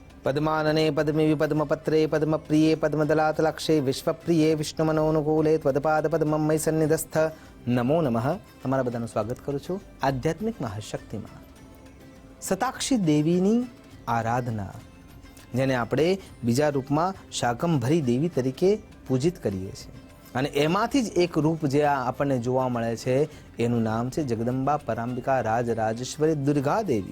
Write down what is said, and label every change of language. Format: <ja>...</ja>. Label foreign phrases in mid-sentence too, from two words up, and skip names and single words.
<sa>पद्मानने पद्मिवि पद्मपत्रे पद्मप्रिये पद्मदलातलक्षे विश्वप्रिये विष्णुमनोनुकूले त्वदपाद पद्मं मयि सन्निधस्थ नमो नमः।</sa> <gu>તમારા બધાનું સ્વાગત કરું છું આધ્યાત્મિક મહાશક્તિમાં સતાક્ષી દેવીની આરાધના, જેને આપણે બીજા રૂપમાં શાકંભરી દેવી તરીકે પૂજિત કરીએ છીએ, અને એમાંથી જ એક રૂપ જે આપણને જોવા મળે છે એનું નામ છે જગદંબા પરાંબિકા રાજરાજેશ્વરી દુર્ગા દેવી।</gu>